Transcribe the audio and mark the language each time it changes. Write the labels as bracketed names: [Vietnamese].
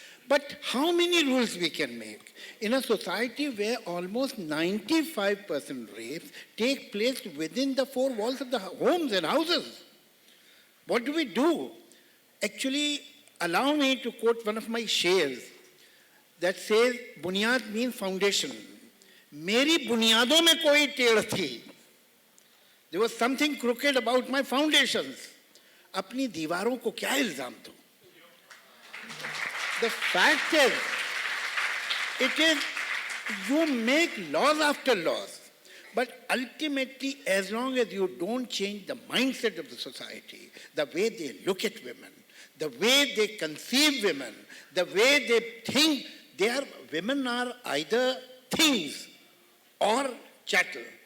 [English] But how many rules we can make? In a society where almost 95% rapes take place within the four walls of the homes and houses, what do we do? Actually, allow me to quote one of my shares that says, Bunyad means foundation. [Hindi] मेरी बुनियादों में कोई टेढ़ थी. [English] There was something crooked about my foundations. [Hindi] अपनी दीवारों को क्या इल्जाम दूं? [English] The fact is, it is, you make laws after laws, but ultimately, as long as you don't change the mindset of the society, the way they look at women, the way they conceive women, the way they think, women are either things or chattel.